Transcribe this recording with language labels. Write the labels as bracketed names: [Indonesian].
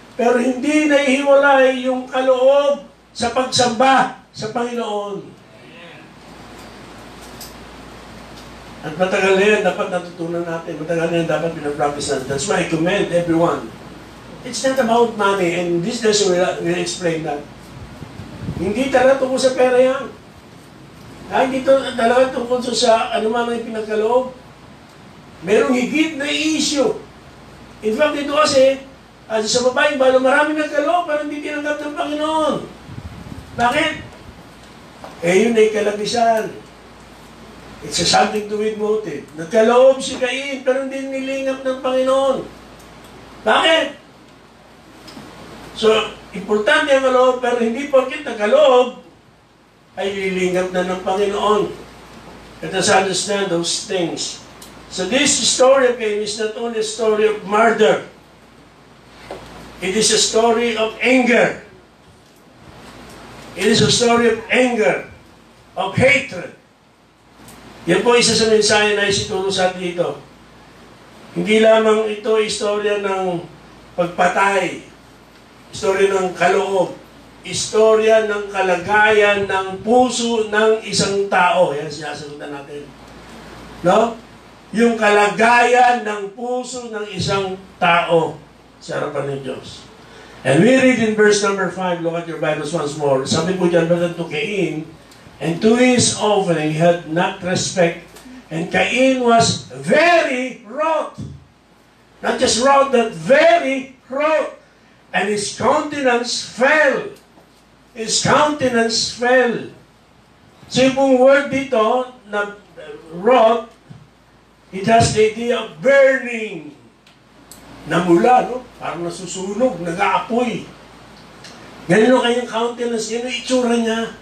[Filipino] Pero hindi nahihiwalay yung kaloob sa pagsamba sa Panginoon. At matagal na yan, dapat natutunan natin. Matagal na yan, dapat pinapractice natin. [English] That's why I commend everyone. It's not about money, and this lesson will explain that. [Filipino] Hindi talaga tungkol sa pera yan. Hindi talaga tungkol sa anuman ang pinagkaloob. Merong higit na issue. [English] In fact, [Filipino] dito kasi, sa babaeng balo, marami nagkaloob, pero hindi tinanggap ng Panginoon. Bakit? Yun ay kalabisan. [English] It's a something to with motive. [Filipino] Nagkaloob si Cain, pero hindi nilingap ng Panginoon. Bakit? So, importante ang kaloob, pero hindi porket nagkaloob, ay lilingap na ng Panginoon. [English] Let us understand those things. So this story of Cain is not only a story of murder. It is a story of anger. It is a story of anger, of hatred. [Filipino] Yan po isa sa mensahe na isituro sa atin dito. Hindi lamang ito istorya ng pagpatay, istorya ng kaloob, istorya ng kalagayan ng puso ng isang tao. Yan sinasagutan natin. No? Yung kalagayan ng puso ng isang tao sa harapan ng Diyos. [English] And we read in verse number 5, look at your Bibles once more. [Filipino] Sabi po dyan, [English] but to Cain, and to his offering he had not respect. And Cain was very wroth. Not just wroth, but very wroth. And his countenance fell. His countenance fell. So [Filipino] yung word dito, na [English] wroth, it has the idea of burning. [Filipino] Namula, no? Parang nasusunog, nag-aapoy. Ganun kayong countenance, yan ang itsura niya.